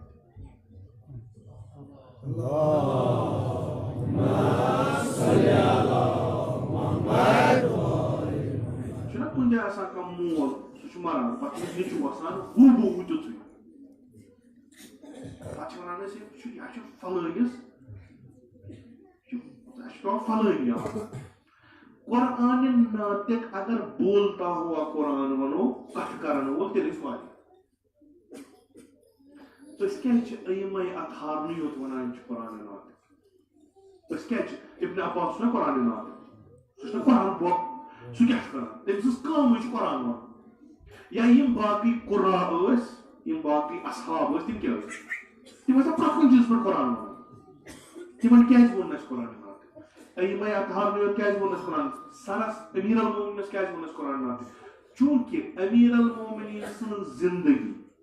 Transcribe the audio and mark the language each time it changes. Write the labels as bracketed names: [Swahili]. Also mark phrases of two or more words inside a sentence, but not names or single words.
[Kashmiri] چھُنہ کُنہِ جایہِ آسان کانٛہہ مول سُہ چھُ مران پتہٕ چھُ نیٚچوٗ آسان ہُہ تیُتھُے پتہٕ چھِ ونان أسۍ یہِ چھُ فلٲنِس اَسہِ چھُ پیٚوان فلٲنۍ یاد قرآنِ ناطق اگر [Urdu] بولتا ہوا قرآن [Kashmiri] ونو کتھ کرن وول تیٚلہِ ٲسۍ واریاہ أسۍ کیٛازِ چھِ أئمَے اطہارنٕے یوت ونان یِم چھِ قرآنِ ناطق أسۍ کیٛازِ چھِ ابن عباس چھُنہ قرآنِ ناطق سُہ چھُنہ قرآن سُہ کیٛاہ چھُ کران تٔمۍ سٕنٛز کٲمٕے چھِ قرآن ونُن یا یِم باقٕے قُرا ٲسۍ یِم باقٕے اصحاب ٲسۍ تِم کیٛاہ ٲسۍ تِم ٲسۍ پرٛٮ۪تھ کُنہِ چیٖزس پٮ۪ٹھ قرآن ونان تِمن کیٛازِ ووٚن اَسہِ قرآنِ ناطق أئمَے اطہارنٕے یوت کیٛازِ ووٚن اَسہِ قرآن سرس امیٖر المومنِنس کیٛازِ ووٚن اَسہِ قرآنِ ناطق چوٗنکہِ امیٖر المومنیٖن سٕنٛز زندگی